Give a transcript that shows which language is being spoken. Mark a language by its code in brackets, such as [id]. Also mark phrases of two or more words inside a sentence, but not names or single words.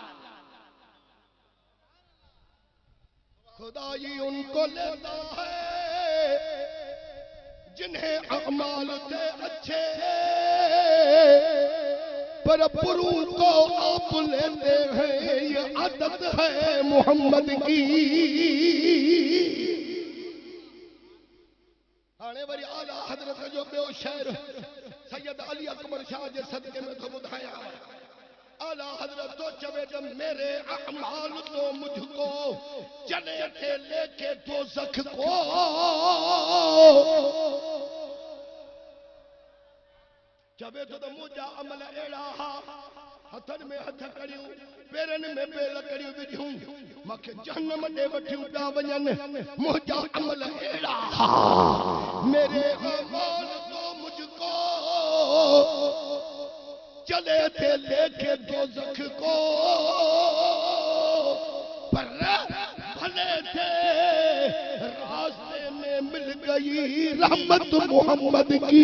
[hi] खुदाई उनको लेता है जिन्हें अमाल थे अच्छे पर पुरू को आप लेते हैं ये आदत है मोहम्मद की [sd] हाणे वरी आला हजरत जो ॿियो शेर सैयद अली अकबर शाह जे सदके में तो ॿुधाया आला हजरत तो चवे [hi] तो मेरे अमाल तो मुझको चले थे लेके दोज़ख को [sd] चवे तो मुंहिंजा अमल अहिड़ा हथनि में हथ करियूं पेरनि में पेर करियूं विझूं मूंखे जहन्नम ॾे वठियूं पिया वञनि मुंहिंजा अमल अहिड़ा [hi] मेरे अमाल तो मुझको चले थे लेके दोज़ख को पर भले थे रास्ते में मिल गई रहमत मोहम्मद की